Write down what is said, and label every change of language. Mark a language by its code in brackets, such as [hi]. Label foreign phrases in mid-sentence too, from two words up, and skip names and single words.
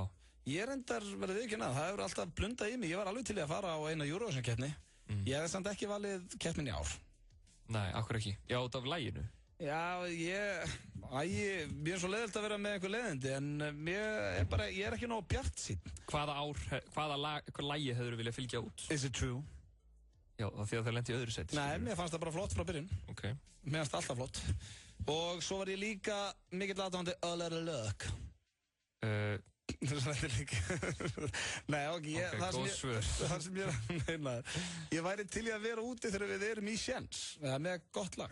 [is] Ég er endar verið ekki það hefur alltaf blundað í mig. Ég var alveg til í að fara á eina Eurovision keppni. Ég hef samt ekki valið keppnin í ár. Nei, akkur ekki. Já, út af laginu. Já, mér er svo leiðilt að vera með einhver leiðindi, en ég er ekki nóg bjartsýnn. Hvaða lagi hefur þú viljað fylgja út? [en] Is it true? [is] Já, því að það lendi í öðru seti. Nei, mér fannst það bara flott frá byrjun. Ok. Mér fannst það alltaf flott. Og svo var ég líka mikill aðdáandi A Little Luck. Nei, ok, það sem ég meina ég væri til í að vera úti þegar við erum í séns með gott lag.